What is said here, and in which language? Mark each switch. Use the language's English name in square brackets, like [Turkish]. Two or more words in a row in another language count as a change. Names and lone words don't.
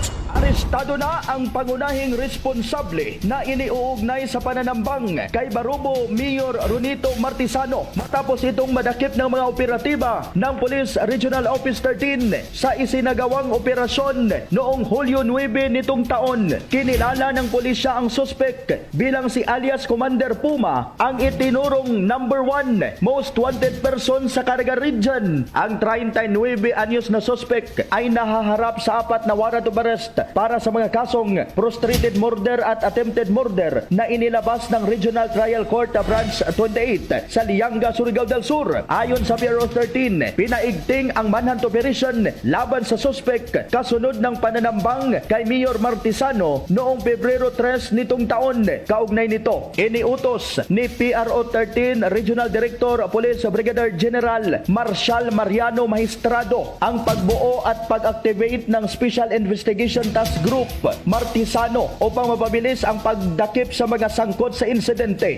[Filipino] Arestado na ang pangunahing responsable na iniuugnay sa pananambang kay Barobo Mayor Runito Martizano matapos itong madakip ng mga operatiba ng Police Regional Office 13 sa isinagawang operasyon noong Hulyo 9 nitong taon. Kinilala ng pulisya ang suspect bilang si alias Commander Puma, ang itinurong number 1 [English] most wanted person [Filipino] sa Caraga Region. Ang 39 anyos na suspect ay nahaharap sa 4 na [English] warrant of arrest [Filipino] para sa mga kasong [English] frustrated murder [Filipino] at [English] attempted murder [Filipino] na inilabas ng Regional Trial Court Branch 28 sa Lianga, Surigao del Sur. Ayon sa Bureau 13, pinaigting ang [English] manhunt operation [Filipino] laban sa suspect kasunod ng pananambang kay Mayor Martizano noong Pebrero 3 nitong taon. Kaugnay nito, iniutos ni PRO 13 Regional Director Police Brigadier General Marshal Mariano Magistrado ang pagbuo at pag-activate ng Special Investigation Task Group Martizano upang mapabilis ang pagdakip sa mga sangkot sa insidente.